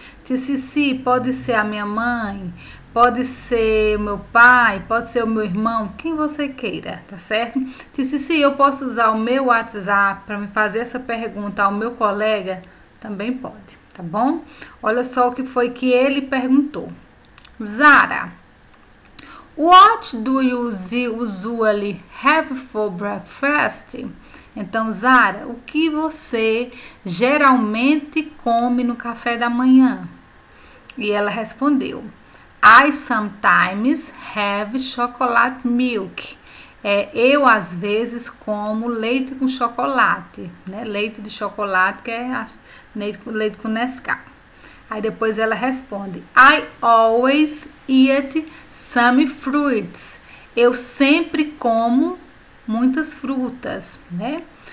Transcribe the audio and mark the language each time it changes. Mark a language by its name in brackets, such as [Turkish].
[Portuguese] Cici, pode ser a minha mãe, pode ser o meu pai, pode ser o meu irmão, quem você queira, tá certo? Cici, eu posso usar o meu WhatsApp para me fazer essa pergunta ao meu colega? Também pode, tá bom? Olha só o que foi que ele perguntou. [English] Zara, what do you usually have for breakfast? [Portuguese] Então, Zara, o que você geralmente come no café da manhã? E ela respondeu: [English] I sometimes have chocolate milk. [Portuguese] Eu, às vezes, como leite com chocolate, né? Leite de chocolate, que é leite com Nescau. Aí depois ela responde: [English] I always eat some fruits. [Portuguese] Eu sempre como muitas frutas, né?